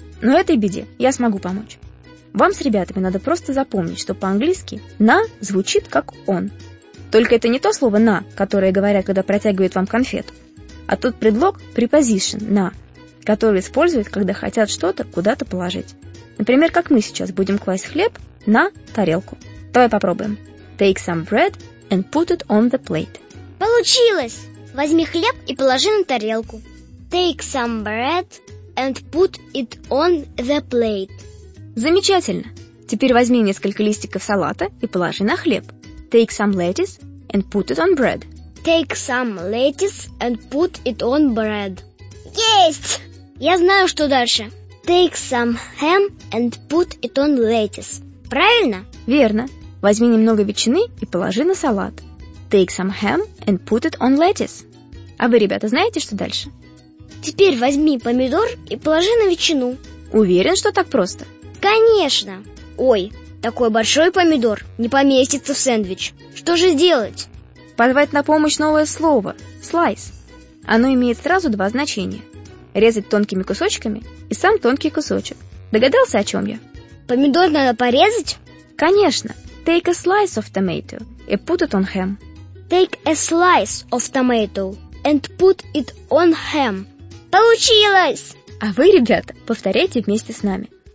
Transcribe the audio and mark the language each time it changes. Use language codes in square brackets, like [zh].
[ru] Но этой беде я смогу помочь. Вам с ребятами надо просто запомнить, что по-английски «на» звучит как «он». Только это не то слово «на», которое говорят, когда протягивают вам конфету, а тот предлог «preposition» – «на», который используют, когда хотят что-то куда-то положить. Например, как мы сейчас будем класть хлеб на тарелку. Давай попробуем. [en] Take some bread and put it on the plate. [ru] Получилось! Возьми хлеб и положи на тарелку. [en] Take some bread and put it on the plate. [ru] Замечательно! Теперь возьми несколько листиков салата и положи на хлеб. [en] Take some lettuce and put it on bread. Take some lettuce and put it on bread. [ru] Есть! Я знаю, что дальше. [en] Take some ham and put it on lettuce. [ru] Правильно? Верно. Возьми немного ветчины и положи на салат. [en] Take some ham and put it on lettuce. [ru] А вы, ребята, знаете, что дальше? Теперь возьми помидор и положи на ветчину. Уверен, что так просто? Конечно! Ой, такой большой помидор не поместится в сэндвич. Что же делать? Позвать на помощь новое слово – slice. Оно имеет сразу два значения – резать тонкими кусочками и сам тонкий кусочек. Догадался, о чем я? Помидор надо порезать? Конечно! [en] Take a slice of tomato and put it on ham. Take a slice of tomato and put it on ham. [ru] Получилось! А вы, ребята, повторяйте вместе с нами.